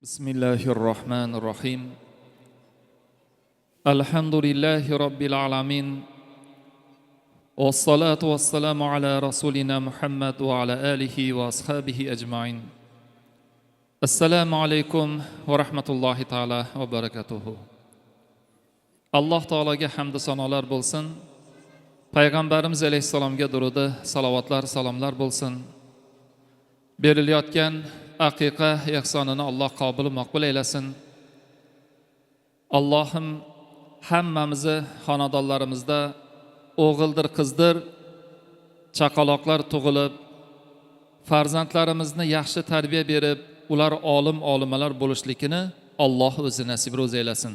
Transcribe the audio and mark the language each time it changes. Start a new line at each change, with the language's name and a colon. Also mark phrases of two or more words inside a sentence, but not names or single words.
Arabic: بسم الله الرحمن الرحيم. الحمد لله رب العالمين. والصلاة والسلام على رسولنا محمد وعلى آله وأصحابه أجمعين. السلام عليكم ورحمة الله تعالى وبركاته.
Uzbek: Alloh taolaga hamd va sanolar bo'lsin. Payg'ambarimiz alayhisalomga durudi, salovatlar, salomlar bo'lsin. Berilayotgan aqiqa ihsonini Alloh qabul maqbul eylesin. Allohim hammamizni xonadonlarimizda o'g'ildir, qizdir, chaqaloqlar tug'ilib, farzandlarimizni yaxshi tarbiya berib, ular olim-olimalar bo'lishligini Alloh o'zi nasib ro'z eylesin.